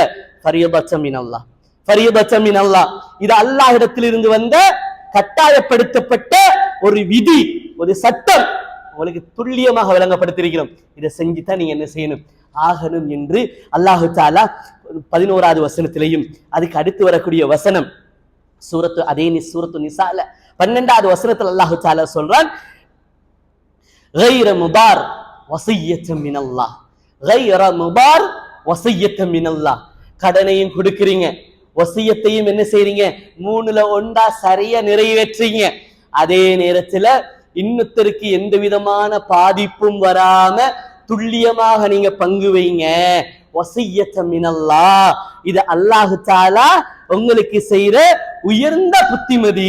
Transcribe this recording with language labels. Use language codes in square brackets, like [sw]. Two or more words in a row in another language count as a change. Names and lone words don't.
[ar] فريضة من الله, فريضة من الله, [ta] இது அல்லாஹ் இடத்திலிருந்து வந்த கட்டாயப்படுத்தப்பட்ட ஒரு விதி, ஒரு சட்டம் உங்களுக்கு துல்லியமாக விளங்கப்படுத்தியிருக்கிறோம். இதை செஞ்சுதான் நீங்க என்ன செய்யணும், ஆகணும் என்று அல்லாஹு தஆலா 11வது வசனத்திலையும் அதுக்கு அடுத்து வரக்கூடிய வசனம் சூரத்து நிசால 12வது வசனத்தில் அல்லாஹு தஆலா சொல்றான், [ar] غير مضار وصية من الله, غير مضار وصية من الله. [ta] கடனையும் கொடுக்கிறீங்க, வசியத்தையும் என்ன செய்றீங்க, 3ல 1 சரியா நிறைவேற்றீங்க. அதே நேரத்துல இன்னொருத்தருக்கு எந்த விதமான பாதிப்பும் வராம துல்லியமாக நீங்க பங்கு வைங்க. [ar] وصية من الله, [ta] இது அல்லாஹ் தஆலா உங்களுக்கு செய்யற உயர்ந்த புத்திமதி.